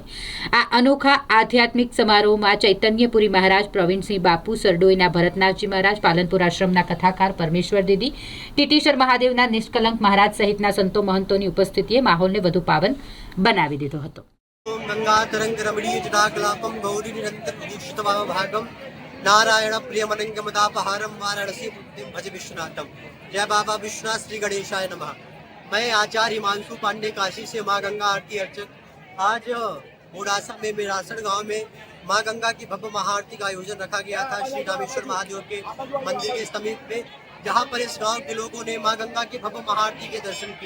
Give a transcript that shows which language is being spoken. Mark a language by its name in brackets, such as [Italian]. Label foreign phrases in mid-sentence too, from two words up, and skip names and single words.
[Gujarati] આ અનોખા આધ્યાત્મિક સમારોહમાં ચૈતન્યપુરી મહારાજ, પ્રવીણસિંહ બાપુ, સરડોઈના ભરતનાથજી મહારાજ, પાલનપુર આશ્રમના કથાકાર પરમેશ્વર દીદી, ટીટીસર મહાદેવના નિષ્કલંક મહારાજ સહિતના સંતો મહંતોની ઉપસ્થિતિએ માહોલને વધુ પાવન બનાવી દીધો હતો. [Sanskrit] ગંગા તરંગ રમણીય જટાકલાપમ ગૌરી નિરંતર વિદુષિતવામ ભાગમ નારાયણ પ્રિયમનંગમદાપહારમ वाराणसी मुक्तिम भज विश्वनाथम. [Hindi] जय बाबा विश्वनाथ [Sanskrit] श्री गणेशाय नमः. [Hindi] मैं आचार्य हिमांशु पांडे काशी से माँ गंगा आरती अर्चक. आज मोडासा में मेरासण गांव में माँ गंगा की भव्य महाआरती का आयोजन रखा गया था श्री रामेश्वर महादेव के मंदिर के समीप में, जहाँ पर इस गांव के लोगों ने माँ गंगा की भव्य महाआरती के दर्शन किए.